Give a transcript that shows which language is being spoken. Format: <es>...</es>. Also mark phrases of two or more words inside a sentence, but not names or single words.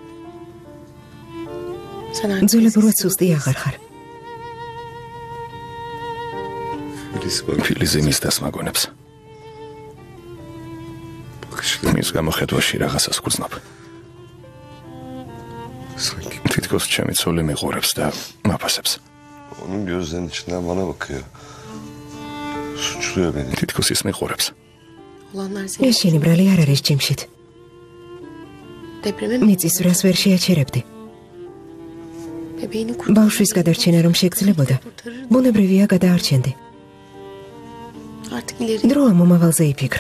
<ka>ძველებურად სუსტი აღარ ხარ. ფილის იმის დასმაგონებს. მის გამოხედვაში რაღაცას გრძნობ. თითქოს ჩემი ცოლი მიყურებს და მაფასებს.</ka> <tr>Onun gözlerinin içinden bana bakıyor. Suçluyor beni.</tr> <ka>თითქოს ის მიყურებს. შენი ბრალი არ არის ჯიმშით. მიწისძვრას ვერ შეაჩერებდი. ბავშვის გადარჩენა რომ შეგძლებოდა, ბუნებრივია გადაარჩენდი. დროა მომავალზე იფიქრო.</ka>